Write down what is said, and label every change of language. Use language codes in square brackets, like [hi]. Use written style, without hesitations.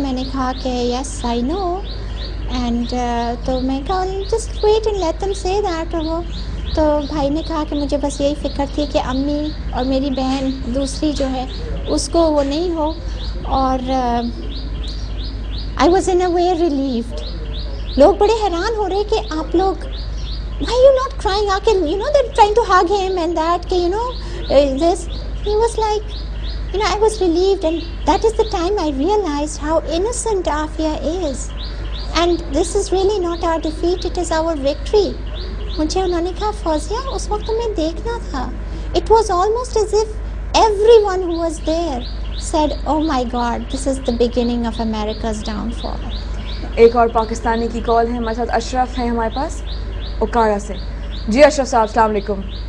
[ur] میں نے کہا کہ [en] yes I know, and [ur] تو میں کہا [en] Just wait and let them say that. [ur] وہ تو بھائی نے کہا کہ مجھے بس یہی فکر تھی کہ امی اور میری بہن دوسری جو ہے اس کو وہ نہیں ہو, اور [en] I was in a way relieved. [ur] لوگ بڑے حیران ہو رہے کہ آپ لوگ [en] why you not crying, [ur] آ کے [en] you know they're trying to hug him and that [ur] کہ [en] you know this. He was like, you know, I was relieved, and that is the time I realized how innocent Afia is, and this is really not our defeat, it is our victory. [ur] مجھے انہوں نے کہا فوزیہ اس وقت تمہیں دیکھنا تھا. [en] It was almost as if everyone who was there said, oh my God, this is the beginning of America's downfall. [ur] ایک اور پاکستانی کی کال ہے ہمارے ساتھ, اشرف ہیں ہمارے پاس اوکارا سے. جی اشرف صاحب السلام علیکم.